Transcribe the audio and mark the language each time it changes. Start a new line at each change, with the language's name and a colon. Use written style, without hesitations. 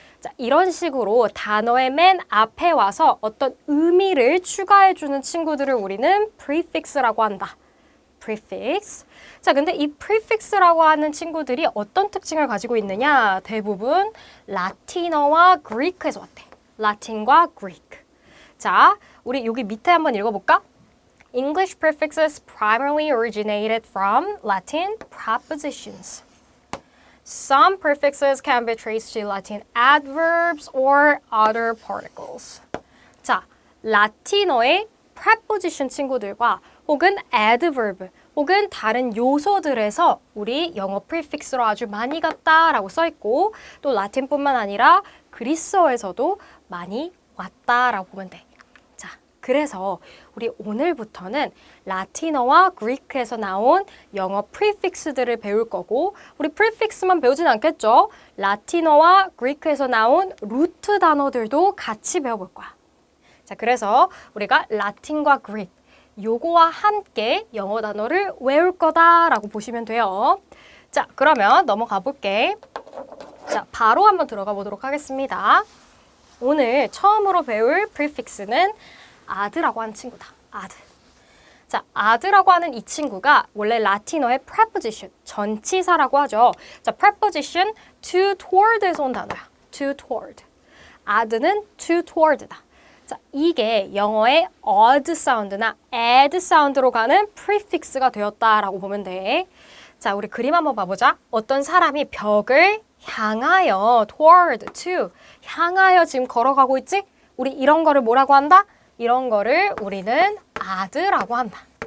Korean: 자, 이런 식으로 단어의 맨 앞에 와서 어떤 의미를 추가해주는 친구들을 우리는 prefix라고 한다.
English: prefix.
Korean: 자, 근데 이 prefix라고 하는 친구들이 어떤 특징을 가지고 있느냐? 대부분 라틴어와 그리크에서 왔대. 라틴과 그리크. 자, 우리 여기 밑에 한번 읽어볼까?
English: English prefixes primarily originated from Latin prepositions. Some prefixes can be traced to Latin adverbs or other particles.
Korean: 자, 라틴어의 preposition 친구들과 혹은 adverb 혹은 다른 요소들에서 우리 영어 prefix로 아주 많이 갔다라고 써있고 또 라틴뿐만 아니라 그리스어에서도 많이 왔다라고 보면 돼. 자, 그래서 우리 오늘부터는 라틴어와 그리크에서 나온 영어 prefix들을 배울 거고 우리 prefix만 배우진 않겠죠? 라틴어와 그리크에서 나온 루트 단어들도 같이 배워볼 거야. 자, 그래서 우리가 라틴과 그리크 요거와 함께 영어 단어를 외울 거다라고 보시면 돼요. 자, 그러면 넘어가 볼게. 자, 바로 한번 들어가 보도록 하겠습니다. 오늘 처음으로 배울 prefix는 ad라고 하는 친구다.
English: ad.
Korean: 자, ad라고 하는 이 친구가 원래 라틴어의 preposition, 전치사라고 하죠. 자, preposition to toward에서 온 단어야.
English: to toward.
Korean: ad는 to toward다. 자, 이게 영어의 odd 사운드나 add 사운드로 가는 prefix가 되었다라고 보면 돼. 자, 우리 그림 한번 봐보자. 어떤 사람이 벽을 향하여 toward, to, 향하여 지금 걸어가고 있지? 우리 이런 거를 뭐라고 한다? 이런 거를 우리는 ad라고 한다.